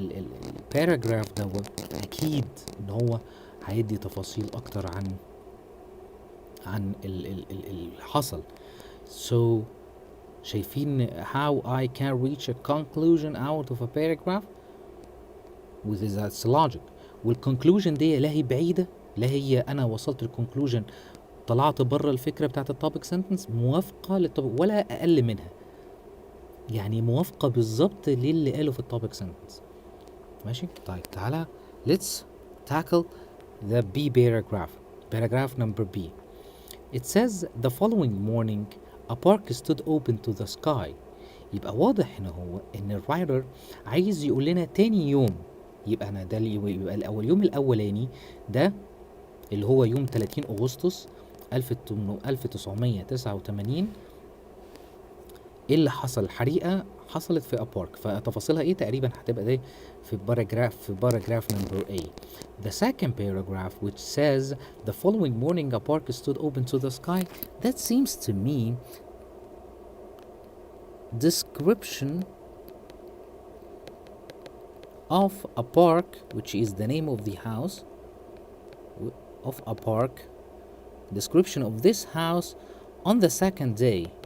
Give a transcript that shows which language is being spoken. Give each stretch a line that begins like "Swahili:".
Arabic: فالباراجراف دوت اكيد ان هو هيدي تفاصيل اكتر عن اللي حصل.
English: So
Arabic: شايفين
English: how I can reach a conclusion out of a paragraph with its logic.
Arabic: والconclusion دي لا هي بعيدة لا هي أنا وصلت للconclusion طلعت بره الفكرة بتاعت التوبيك سنتنس، موافقة للتوبيك ولا أقل منها، يعني موافقة بالظبط للي قاله في التوبيك سنتنس. ماشي؟ طيب تعالى
English: let's tackle the B paragraph. Paragraph number B. It says the following morning a park stood open to the sky.
Arabic: يبقى واضح هنا هو ان الرايتر عايز يقول لنا تاني يوم. يبقى انا ده يبقى اليوم الاولاني ده اللي هو يوم 30 اغسطس 1989. ايه اللي حصل؟ الحريقه حصلت في ابارك، فتفاصيلها ايه تقريبا هتبقى دي في باراجراف number A.
English: The second paragraph which says the following morning a park stood open to the sky, that seems to me description of a park, which is the name of the house of a park, description of this house on the second day.